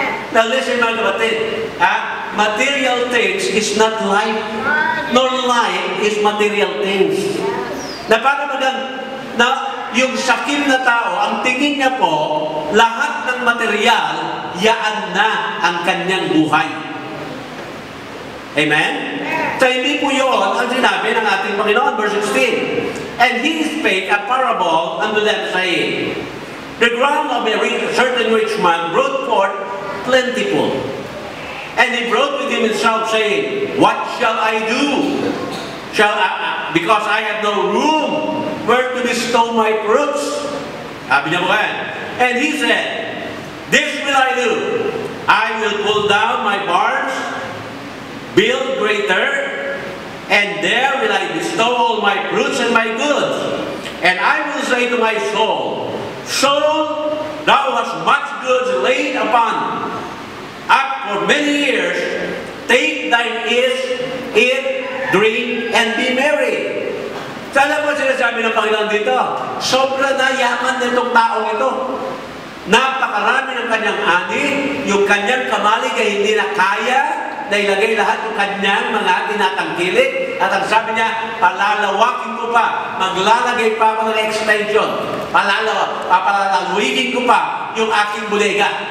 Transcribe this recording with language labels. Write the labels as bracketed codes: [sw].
[en] Now listen [tl] mga kapatid, [en] material things is not life, nor life is material things. [tl] Na para yung sakim na tao, ang tingin niya po, lahat ng material, yaan na ang kanyang buhay. Amen? So hindi po yun ang sinabi ng ating Panginoon, verse 16. [en] And he spake a parable unto them, saying, the ground of a certain rich man brought forth plentiful. And he brought with himself, saying, what shall I do? Because I have no room where to bestow my fruits. [tl] Sabi niya po yan. [en] And he said, this will I do. I will pull down my barns, build greater, and there will I bestow all my fruits and my goods. And I will say to my soul, soul, thou hast much goods laid upon up for many years. Take thine ease, eat, drink, and be merry. [tl] Sana po sinasabi ng Panginoon dito, sobra na yaman nitong taong ito. Napakarami ng kanyang ani, yung kanyang kamalig ay hindi na kaya na ilagay lahat yung kanyang mga tinatangkilik. At ang sabi niya, palalawakin ko pa, maglalagay pa ako ng extension, palalaluigin ko pa yung aking bodega.